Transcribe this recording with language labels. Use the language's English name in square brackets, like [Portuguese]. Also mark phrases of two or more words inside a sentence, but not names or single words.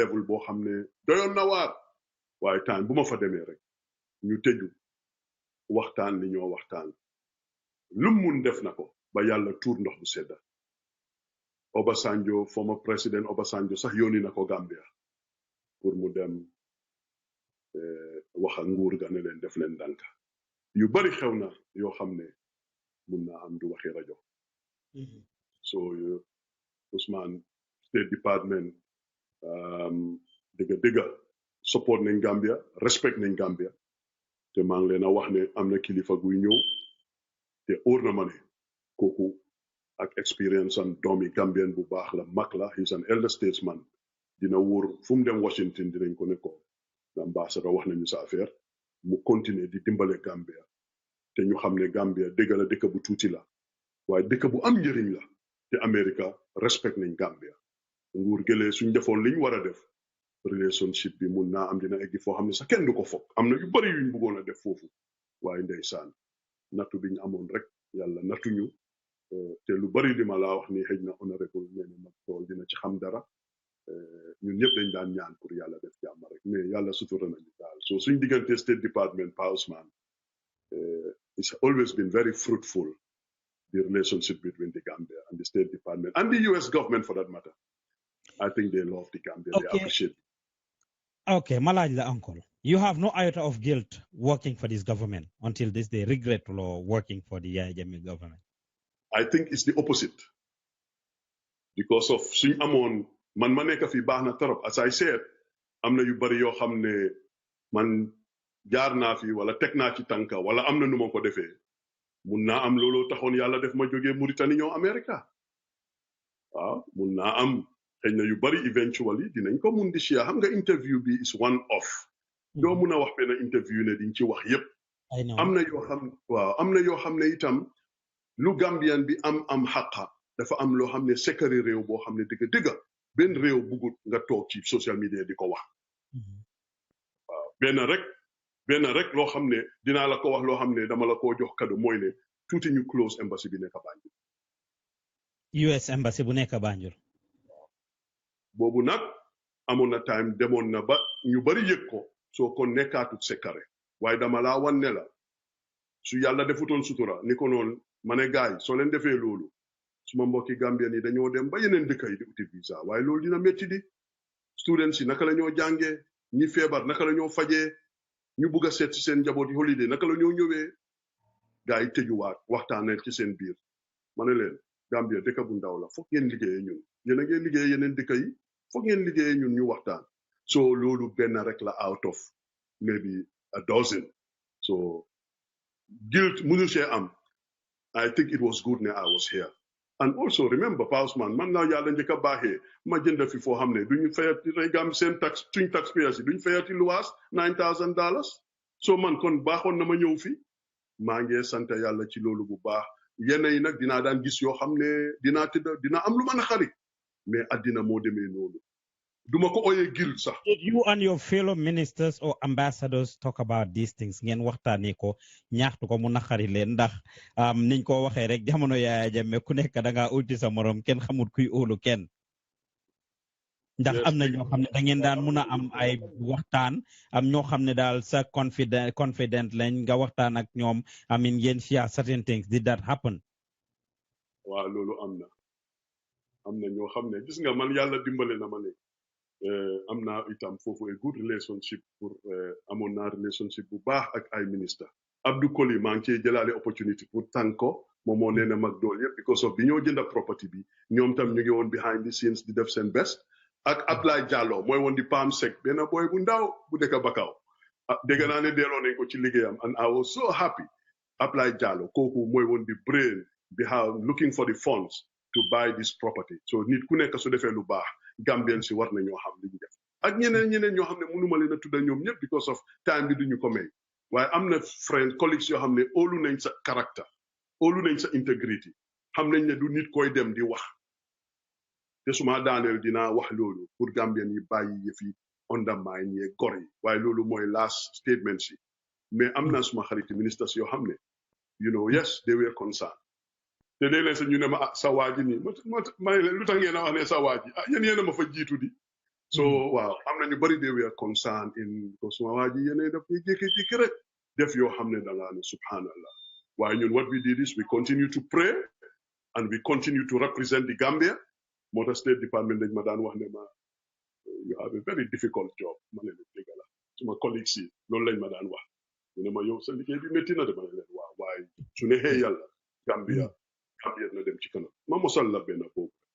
[Wolof] level boo xam ne doyoon na waar waaye time bu ma fa demee rek ñu tëju waxtaan li ñoo waxtaan lu mun def na ko ba yàlla tuur ndox bu sedda Obasanjo [English] former president [Wolof] Obasanjo sax yónni na ko Gambia pour mu dem wax ak nguur ga ne leen def leen ndànk yu bari xew na yoo xam ne mun naa am du waxi rajo so Ousmane State Department dëgga support nañ Gambia respect nañ Gambia te maa ngi leen a wax ne am na kilifa guy ñëw te óor na ma ne kooku ak experience am doomi Gambien bu baax la mag la [English] he's an elder statesman [Wolof] dina wóor fu mu dem Washington dinañ ko ne ko ambassadeur wax nañu sa affaire mu continuer di dimbale Gambia te ñu xam ne Gambia dëgg la dëkk bu tuuti la waaye dëkk bu am njëriñ la te America respect nañ Gambia nguur gëlee suñ defoon liñ war a def relationship bi mun naa am dina eggi foo xam ne sax kenn du ko foog am na yu bari yuñ bëggoon a def foofu waaye ndeysaan nattu biñ amoon rek yàlla nattuñu te lu bari li ma laa wax ni xëj na honorable nee na mag tool dina ci xam dara ñun ñëpp dañ daan ñaan pour yàlla def jàmm rek mais yàlla sutura nañu daal so suñ diggante State Department Pa Ousmane [English] it's always been very fruitful, the relationship between the Gambia and the State Department and the US government for that matter. I think they love the Gambia, they appreciate it. Okay, Malajla uncle, you have no iota of guilt working for this government until this day, regret or working for the Yaya Jammeh government? I think it's the opposite. [Wolof] Because of suñ amoon man ma nekk fi baax na torop [English] as I said [Wolof] am na yu bari yoo xam ne man jaar naa fi wala teg naa ci tànka wala am na nu ma ko defee mun naa am looloo taxoon yàlla def ma jógee Mauritanie ñëw America waaw mun naa am xëy na yu bari eventually dinañ ko mun di share xam nga interview bi [English] is one off [Wolof] doo mun a wax benn interview ne diñ ci wax yépp am na yoo xam waaw am na yoo xam ne itam lu Gambian bi am xaqa dafa am loo xam ne secret réew boo xam ne dëgg benn réew bugut nga toog ci [English] social media [Wolof] di ko wax waaw benn rek loo xam ne dinaa la ko wax loo xam ne dama la koo jox cadeau mooy ne tuuti ñu [English] close embassy [Wolof] bi nekk Banjul [English] US embassy [Wolof] bu nekk Banjul boobu nag amoon na time demoon na ba ñu bari yëg ko soo ko nekkaatut secret waaye dama laa wan ne la su yàlla defutoon sutura ni ko noonu ma ne gaay soo leen defee loolu suma mbokki Gambien yi dañoo dem ba yeneen dëkk yi di uti visa waaye loolu dina métti di students yi naka la ñoo jàngee ñi feebar naka la ñoo fajee ñu bugg a seet ci seen njaboot yi holiday naka la ñoo ñëwee gaa yi tëjuwaat waxtaanee ci seen biir ma ne leen Gambia dëkk bu ndaw la foog ngeen liggéeyee ñun yéen a ngeen liggéeyee yeneen dëkk yi foog ngeen liggéeyee ñun ñu waxtaan so loolu benn rek la [English] out of maybe a dozen [Wolof] so guilt mënu see am [English] I think it was good [Wolof] ne [English] I was here and also remember [Wolof] Pa Ousmane man naa yàlla njëkk a baaxee ma jënd fi foo xam ne duñu fayati gam seen tax suñ taxpayers yi duñu fayati luwaas $9,000 so man kon baaxoon na ma ñëw fi maa ngi sant yàlla ci loolu bu baax yenn yi nag dinaa daan gis yoo xam ne dina am lu mën a xarit mais addina moo demee noonu duma ko oyee gil sax. [English] Did you and your fellow ministers or ambassadors talk about these things [Wolof] ngeen waxtaanee ko ñaaxtu ko mu naqari leen ndax niñ ko waxee rek jamono Yaya Jammeh ku nekk da ngaa ulti sa morom kenn xamut kuy óolu kenn ndax am na ñoo xam ne da ngeen daan mun a am ay waxtaan am ñoo xam ne daal sa confident lañ nga waxtaan ak ñoom [English] I mean [Wolof] ngeen [English] share certain things did that happen? [Wolof] waaw loolu am na ñoo xam ne gis nga man yàlla dimbale na ma ne am naa itam foofu [English] a good relationship [Wolof] pour amoon naa relationship bu baax ak ay ministre Abdou Koli maa ngi cee jëlaale opportunity pour tànk ko moom moo nee na mag dool yëpp [English] because of [Wolof] bi ñoo jënda property bi ñoom tam ñu ngi woon [English] behind the scenes [Wolof] di def seen best ak Ablaye Diallo mooy woon di Pam Sek benn boy bu ndaw bu dëkk Bakaw dégg naa ne delloo nañ ko ci liggéeyam [English] and I was so happy [Wolof] Ablaye Diallo kooku mooy woon di [English] brain behind looking for the funds to buy this property [Wolof] so nit ku nekk su defee lu baax Gambian si war na ñoo xam li ñu def ak ñeneen ñoo xam ne mënuma leen a tudda ñoom ñëpp [English] because of time [Wolof] bi duñu ko may waaye am na [English] friend colleagues [Wolof] yoo xam ne óolu nañ sa caractère óolu nañ sa integrity xam nañ ne du nit koy dem di wax te suma daaneel dinaa wax loolu pour Gambian yi bàyyi yëfi undermine yee gor yi waaye loolu mooy [English] last statement [Wolof] si mais am na suma xariti ministres yoo xam ne [English] yes they were concerned [Wolof] te léeg-léeg sax ñu ne ma sa waa ji nii ma ne leen lu tax ngeen a wax ne sa waa ji yéen a ma fa jiitu di so waaw am na ñu bëri [English] they were concerned [Wolof] in ko suma waa ji yéen daf ñuy jékki-jékki rek def yoo xam ne da ngaa ne subhanallah waaye ñun [English] what we did is we continue to pray and we continue to represent the Gambia [Wolof] moo tax State Department dañ ma daan wax ne ma [English] you have a very difficult job [Wolof] ma ne leen dëgg la suma collègues yi loolu lañ ma daan wax ñu ne ma yow sa liggéey bi métti na de ma ne leen waaw waaye su neexee yàlla Gambia na dem ci kanam ma mosal la benn boobu.